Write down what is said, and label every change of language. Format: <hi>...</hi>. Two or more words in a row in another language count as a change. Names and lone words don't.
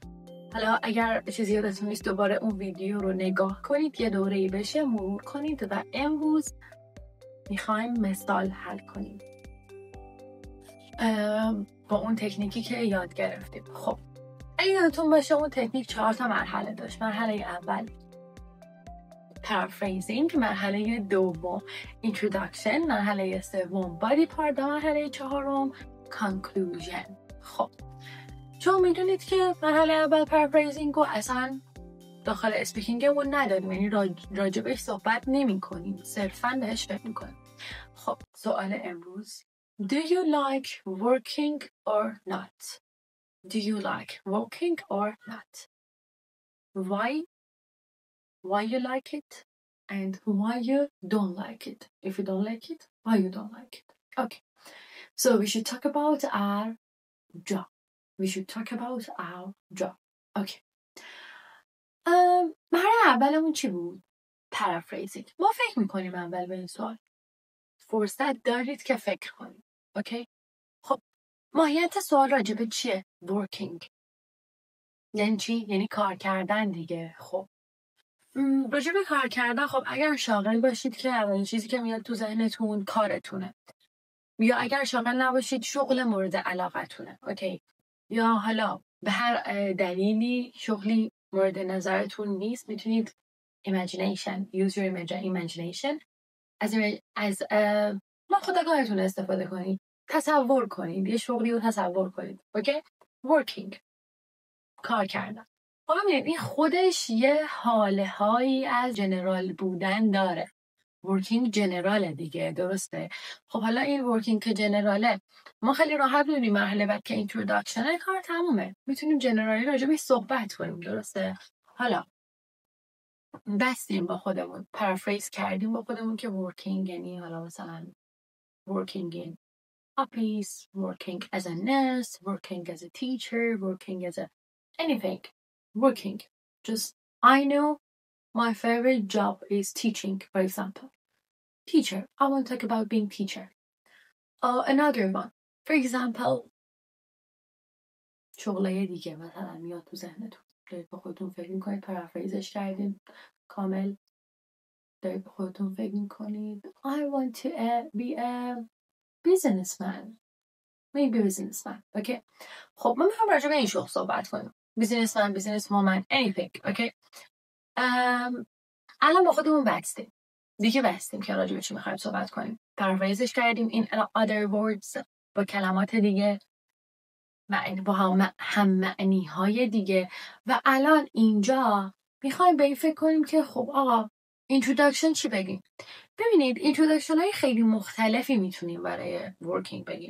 <fa>حالا اگر چیزی یادتون نیست دوباره اون ویدیو رو نگاه کنید، یه دوره‌ای بشه مرور کنید و امروز میخوایم مثال حل کنیم با اون تکنیکی که یاد گرفتیم. خب اگه یادتون باشه اون تکنیک 4 تا مرحله داشت. مرحله اول paraphrasing، مرحله دوم introduction، مرحله سوم</fa> <en>body part،</en> <fa>مرحله چهارم conclusion. خب چون میدونید که مرحله اول paraphrasing رو اصلا داخل اسپیکینگمون نداریم، یعنی راجبش صحبت نمی کنیم، صرفا بهش فکر میکنیم. خب سوال امروز</fa> <en>Do you like working or not? Do you like working or not? Why you like it? And why you don't like it? If you don't like it, why you don't like it? Okay, so we should talk about our job.</en> <fa>Okay. مرحله اولمون چی بود؟ paraphrasing. ما فکر میکنیم اول به این سوال. فرصت دارید که فکر کنید. اوکی؟ خب ماهیت سوال راجبه چیه؟ working. یعنی چی؟ یعنی کار کردن دیگه. خب راجع به کار کردن، خب اگر شاغل باشید که اولین چیزی که میاد تو ذهنتون کارتونه، یا اگر شاغل نباشید شغل مورد علاقتونه. اوکی؟ یا حالا به هر دلیلی شغلی مورد نظرتون نیست، میتونید</fa> <en>use your imagination</en> <fa>از ناخودآگاهتون استفاده کنید، تصور کنید، یه شغلی رو تصور کنید. اوکی؟ working، کار کردن. حالا این خودش یه حاله هایی از جنرال بودن داره. ورکینگ جنراله دیگه، درسته؟ خب حالا این ورکینگ که جنراله، ما خیلی راحت میدونیم مرحله بعد که اینتروداکشن کار تمومه، میتونیم جنرالی راجع بهش صحبت کنیم، درسته؟ حالا بستیم با خودمون، پرافریز کردیم با خودمون که ورکینگ یعنی حالا مثلا</fa> <en>working in office, working as a nurse, working as a teacher, working as a anything. Working. Just I know my favorite job is teaching, for example. Teacher. I want to talk about being teacher. Another one. For example,</en> <fa>شغله دیگه مثلا میاد تو ذهنتون. دارید با خودتون فکر میکنید، پرافریزش کردین کامل. دارید با خودتون فکر میکنید</fa> <en>I want to be a businessman. Maybe businessman. Okay.</en> <fa>خب ما میخوام راجع به این شغل صحبت کنیم.</fa> <en>businessman, businesswoman, anything.</en> <fa>Okay. الان با خودمون بستیم که راجع به چی میخوایم صحبت کنیم. پرافریزش کردیم این</fa> <en>other words</en> <fa>با کلمات دیگه و با هم معنی های دیگه و الان اینجا میخوایم به این فکر کنیم که خب آقا introduction چی بگیم؟ ببینید introduction های خیلی مختلفی میتونیم برای working بگیم.</fa>